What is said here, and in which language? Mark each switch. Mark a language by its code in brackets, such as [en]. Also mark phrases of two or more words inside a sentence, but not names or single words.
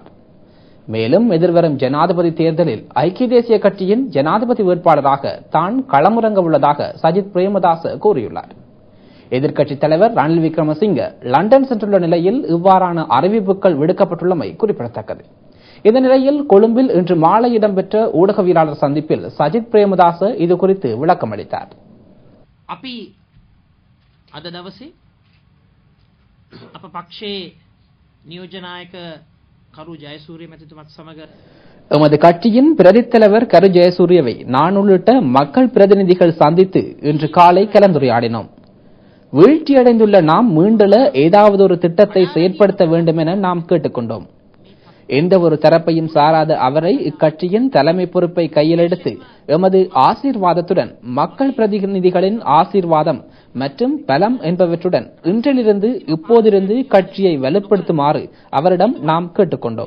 [ta] மேலும் எதிர்வரும் ஜனாதிபதி தேர்தலில் ஐக்கிய தேசிய கட்சியின் ஜனாதிபதி வேட்பாளராக தான் களமிறங்க உள்ளதாக சஜித் பிரேமதாச கூறியுள்ளார். எதிர்க்கட்சித் தலைவர் ரணில் விக்ரமசிங்க லண்டன் சென்றுள்ள நிலையில் இவ்வாறான அறிவிப்புகள் விடுக்கப்பட்டுள்ளமை குறிப்பிடத்தக்கது. இந்த நிலையில் கொழும்பில் இன்று மாலை இடம்பெற்ற ஊடகவியலாளர் சந்திப்பில் சஜித் பிரேமதாச இது குறித்து விளக்கம் அளித்தார். [si] අපි අද දවසේ අප පක්ෂයේ නියෝජනායක කරු ජයසූරිය මැතිතුමත් සමග [ta] எமது கட்சியின் பிரதித் தலைவர் கரு ஜெயசூரியவை நான் உள்ளிட்ட மக்கள் பிரதிநிதிகள் சந்தித்து இன்று காலை கலந்துரையாடினோம். வீழ்ச்சியடைந்துள்ள நாம் மீண்டெழ ஏதாவது ஒரு திட்டத்தை செயற்படுத்த வேண்டும் என நாம் கேட்டுக்கொண்டோம். எந்த ஒரு தரப்பையும் சாராத அவரை இக்கட்சியின் தலைமை பொறுப்பை கையில் எடுத்து எமது ஆசீர்வாதத்துடன் மக்கள் பிரதிநிதிகளின் ஆசீர்வாதம் மற்றும் பலம் என்பவற்றுடன் இன்றிலிருந்து இப்போதிருந்து கட்சியை வலுப்படுத்துமாறு அவரிடம் நாம் கேட்டுக்கொண்டோம்.